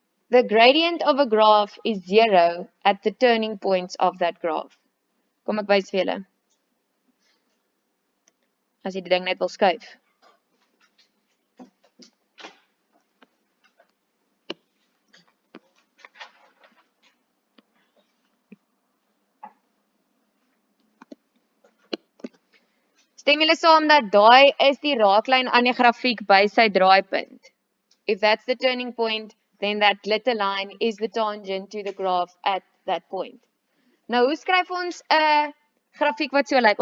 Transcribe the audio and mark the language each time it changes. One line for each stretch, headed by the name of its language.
English: The gradient of a graph is 0 at the turning points of that graph.
Afrikaans: Kom ek wys vir julle. As jy die ding net wil skuif. Stem julle saam dat daai is die raaklyn aan die grafiek by sy draaipunt.
English: If that's the turning point, then that glitter line is the tangent to the graph at that point.
Afrikaans: Nou, hoe skryf ons 'n grafiek wat so lyk?